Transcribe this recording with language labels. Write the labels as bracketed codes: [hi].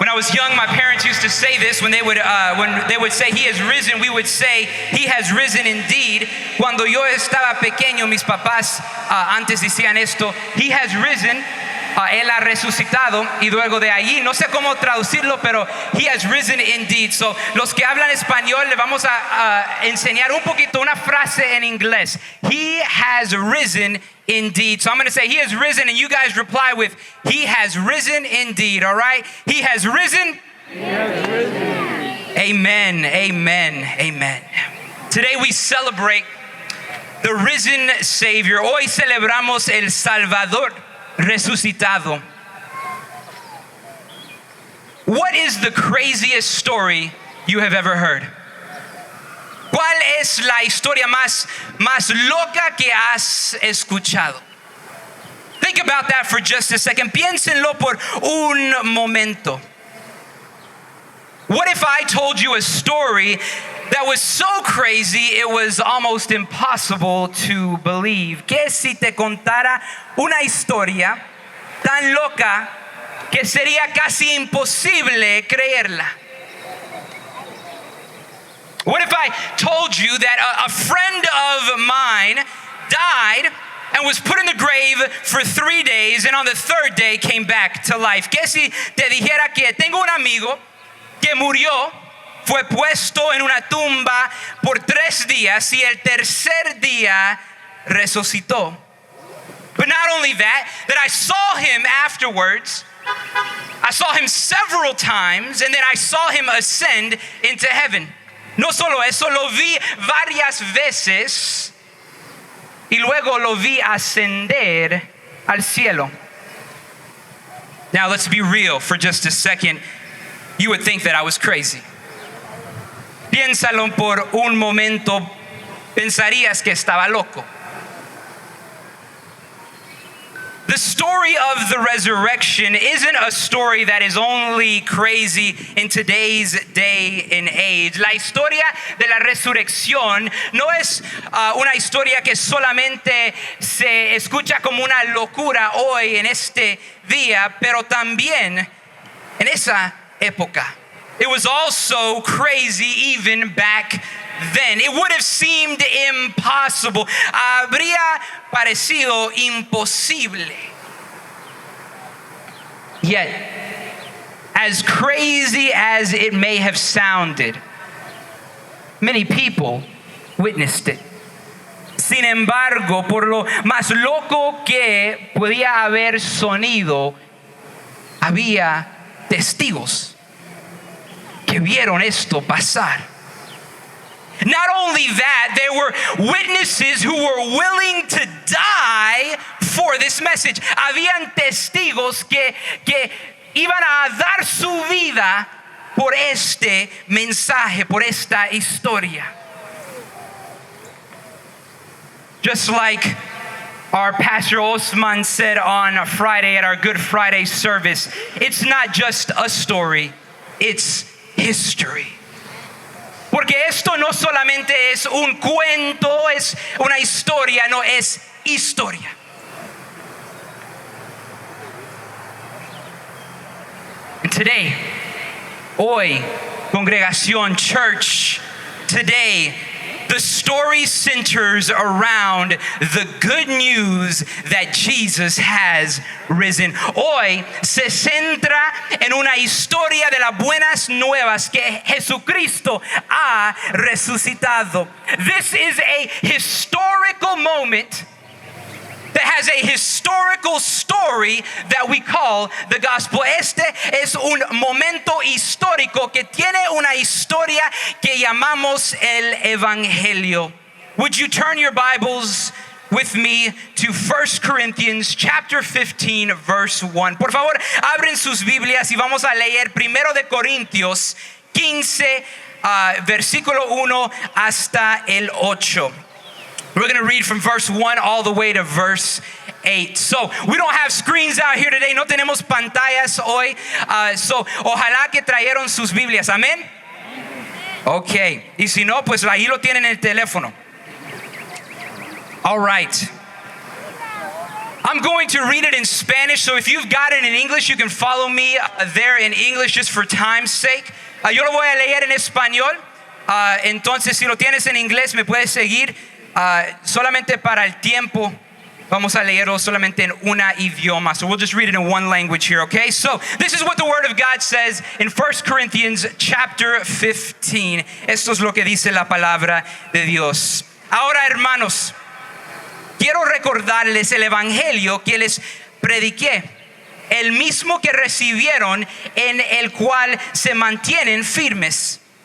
[en] I was young, my parents used to say this when they would say he has risen, we would say he has risen indeed. [es] Cuando yo estaba pequeño, mis papás antes decían esto, [en] he has risen. [es] Él ha resucitado, y luego de allí, no sé cómo traducirlo, pero [en] he has risen indeed. [es] So, los que hablan español, le vamos a enseñar un poquito una frase en inglés. [en] He has risen indeed. So I'm going to say he has risen, and you guys reply with he has risen indeed. All right? He has risen. He has risen. Amen. Amen. Amen. Today we celebrate the risen Savior. [es] Hoy celebramos el Salvador resucitado. [en] What is the craziest story you have ever heard? [es] ¿Cuál es la historia más loca que has escuchado? [en] Think about that for just a second. [es] Piénsenlo por un momento. [en] What if I told you a story that was so crazy it was almost impossible to believe? [es] ¿Qué si te contara una historia tan loca que sería casi imposible creerla? [en] What if I told you that a friend of mine died and was put in the grave for 3 days, and on the third day came back to life? [es] ¿Qué si te dijera que tengo un amigo que murió, fue puesto en una tumba por 3 días y el tercer día resucitó? [en] But not only that I saw him afterwards. I saw him several times, and then I saw him ascend into heaven. [es] No solo eso, lo vi varias veces y luego lo vi ascender al cielo. [en] Now let's be real for just a second. You would think that I was crazy. [es] Piénsalo por un momento, pensarías que estaba loco. [en] The story of the resurrection isn't a story that is only crazy in today's day and age. [es] La historia de la resurrección no es una historia que solamente se escucha como una locura hoy en este día, pero también en esa época. [en] It was also crazy even back then. It would have seemed impossible. [es] Habría parecido imposible. [en] Yet, as crazy as it may have sounded, many people witnessed it. [es] Sin embargo, por lo más loco que podía haber sonido, había testigos que vieron esto pasar. [en] Not only that, there were witnesses who were willing to die for this message. [es] Habían testigos que iban a dar su vida por este mensaje, por esta historia. [en] Just like our Pastor Osman said on Friday at our Good Friday service, it's not just a story, it's history. [es] Porque esto no solamente es un cuento, es una historia, no, es historia. [en] And today, [es] hoy, congregación, [en] church, today, the story centers around the good news that Jesus has risen. [es] Hoy se centra en una historia de las buenas nuevas que Jesucristo ha resucitado. [en] This is a historical moment that has a historical story that we call the gospel. [es] Este es un momento histórico que tiene una historia que llamamos el evangelio. [en] Would you turn your Bibles with me to 1 Corinthians chapter 15 verse 1? [es] Por favor, abren sus Biblias y vamos a leer 1 de Corintios 15 versículo 1 hasta el 8. [en] We're going to read from verse 1 all the way to verse 8. So, we don't have screens out here today. [es] No tenemos pantallas hoy. So, ojalá que trajeron sus Biblias. Amén. Okay. Y si no, pues ahí lo tienen en el teléfono. [en] All right. I'm going to read it in Spanish, so if you've got it in English, you can follow me there in English just for time's sake. [es] Yo lo voy a leer en español, entonces si lo tienes en inglés me puedes seguir. Solamente para el tiempo vamos a leerlo solamente en una idioma. [en] So we'll just read it in one language here, okay? So this is what the Word of God says in 1 Corinthians chapter 15. [es] Esto es lo que dice la palabra de Dios. Ahora, hermanos, quiero recordarles el evangelio que les prediqué, el mismo que recibieron, en el cual se mantienen firmes.